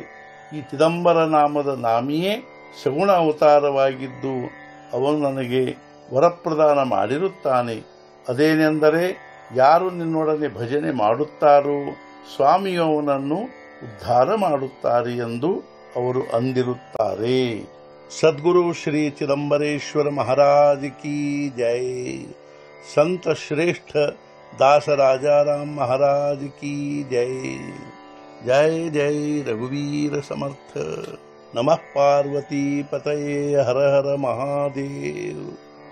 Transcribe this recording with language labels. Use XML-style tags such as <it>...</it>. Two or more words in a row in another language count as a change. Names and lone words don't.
<kn>ಈ ಚಿದಂಬರ ನಾಮದ ನಾಮಿಯೇ ಸಗುಣ ಅವತಾರವಾಗಿದ್ದು ಅವನು ನನಗೆ ವರಪ್ರದಾನ ಮಾಡಿರುತ್ತಾನೆ. ಅದೇನೆಂದರೆ ಯಾರು ನಿನ್ನೊಡನೆ ಭಜನೆ ಮಾಡುತ್ತಾರೋ ಸ್ವಾಮಿಯು ಅವನನ್ನು ಉದ್ಧಾರ ಮಾಡುತ್ತಾರೆ ಎಂದು ಅವರು ಅಂದಿರುತ್ತಾರೆ.</kn> <hi>सद्गुरु श्री चिदंबरेश्वर महाराज की जय। संत श्रेष्ठ दास राजाराम महाराज की जय। जय जय रघुवीर समर्थ।</hi> <sa>ನಮಃ ಪಾರ್ವತೀಪತಯೇ ಹರ ಹರ ಮಹಾದೇವ್.</sa>